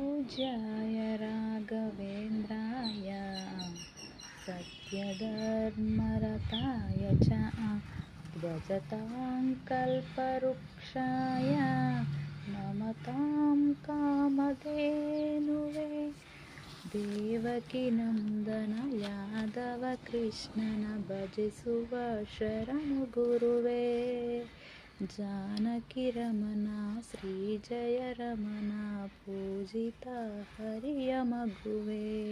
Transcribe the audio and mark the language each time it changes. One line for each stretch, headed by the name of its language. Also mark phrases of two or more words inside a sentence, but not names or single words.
Sanskrit: पूज्याय राघवेन्द्राय सत्यधर्मरताय च भजतां कल्पवृक्षाय नमतां कामधेनुवे
Kannada: ದೇವಕಿನಂದನ ಯಾದವ ಕೃಷ್ಣನ ಭಜಿಸುವ ಶರಣು ಗುರುವೇ ಜಾನಕಿ ರಮಣ ಶ್ರೀ ಜಯ ರಮಣ ಪೂಜಿತ ಹರಿಯ ಮಗುವೇ